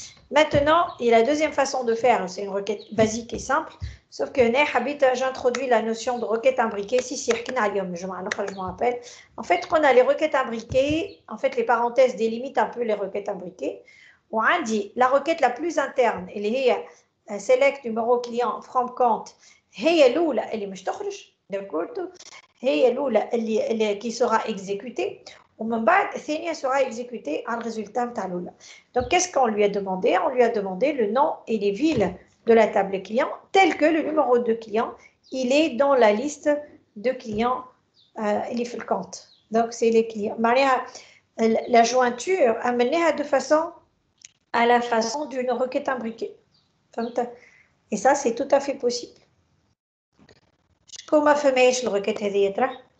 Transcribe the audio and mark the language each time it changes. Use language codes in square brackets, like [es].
[fr] Maintenant, et la deuxième façon de faire, c'est une requête basique et simple, sauf que j'introduis la notion de requête imbriquée. Je me rappelle. En fait, on a les requêtes imbriquées. En fait, les parenthèses délimitent un peu les requêtes imbriquées. On a dit la requête la plus interne, elle est select numéro client from compte. [ar] هي الأولى اللي مش تخرج [fr] d'accord [ar] هي الأولى اللي [fr] qui sera exécutée. [ar] ومن بعد الثانية [fr] sera exécutée [ar] على الريزلtat نتاع الأولى. [fr] Donc, qu'est-ce qu'on lui a demandé? On lui a demandé le nom et les villes de la table client, tel que le numéro de client, il est dans la liste de clients, il est fait le compte. Donc, c'est les clients. La jointure, amenée de façon à la façon d'une requête imbriquée. Et ça, c'est tout à fait possible. Comment [ar] فهميش الrequête هذه ترى؟